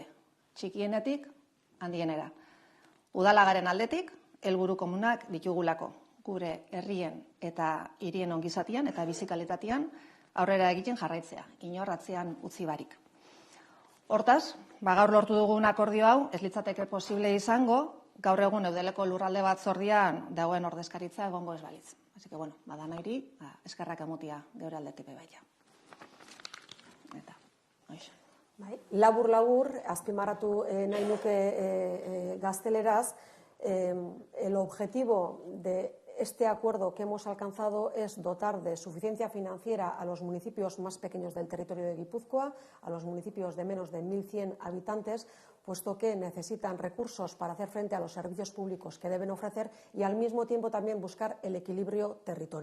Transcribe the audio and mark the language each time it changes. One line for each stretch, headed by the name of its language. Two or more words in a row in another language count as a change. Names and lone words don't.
Basque: Txikienetik, handienera. Udalagaren aldetik, helburu komunak ditugulako, gure herrien eta hirien ongizatian eta bizikalitatean aurrera egiten jarraitzea, inor atzean utzi barik. Hortaz, gaur lortu dugun akordio hau, ez litzateke posible izango, gaur egun eudeleko lurralde batzordian dagoen ordezkaritza egongo ez balitz.
Spanish: Así que,
Basque: bueno, badan hori, eskerrak emutia geure aldetik baita. Eta, hoiz. Labur, azpimarratu nahi nuke gazteleraz,
Spanish: el objetivo de este acuerdo que hemos alcanzado es dotar de suficiencia financiera a los municipios más pequeños del territorio de Guipúzcoa, a los municipios de menos de 1.100 habitantes, puesto que necesitan recursos para hacer frente a los servicios públicos que deben ofrecer y al mismo tiempo también buscar el equilibrio territorial.